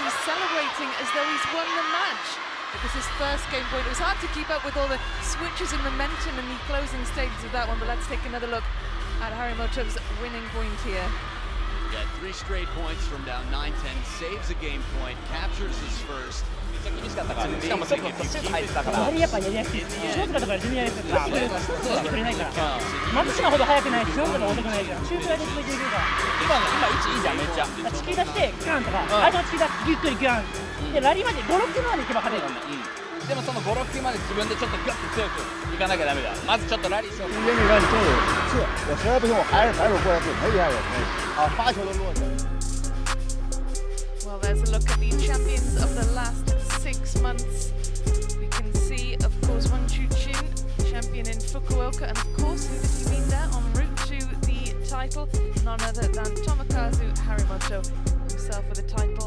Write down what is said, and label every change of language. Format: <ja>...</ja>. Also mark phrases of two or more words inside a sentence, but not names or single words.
<en>He's celebrating as though he's won the match. It was his first game point. It was hard to keep up with all the switches and momentum in the closing stages of that one, but let's take another look at Harimoto's winning point here. Yeah, 3 straight points from down 9-10, saves a game point, captures his first.</en> <ja>しかもちょっとシュート入ってたからやっぱやりやすいショートだとかジュニアですからそうしてくれないから松島ほど速くないしショートが遅くないから中くらいで続いていくから今位置いいじゃんめっちゃチキ出してガンとか相手のチキ出してゆっくりガンでラリーまで 5,6 球までいけば勝てるからでもその 5,6 球まで自分でちょっとガッと強くいかなきゃダメだまずちょっとラリーしよう</ja> <zh>中间这边就是我实在不行我还是反手过来是太厉害了啊发球的落下</zh> <en>Well, there's a look at the champions of the last 6 months. We can see, of course, Wang CHUQIN, champion in Fukuoka, and of course, who did he meet there en route to the title? None other than Tomokazu Harimoto, himself with the title.</en>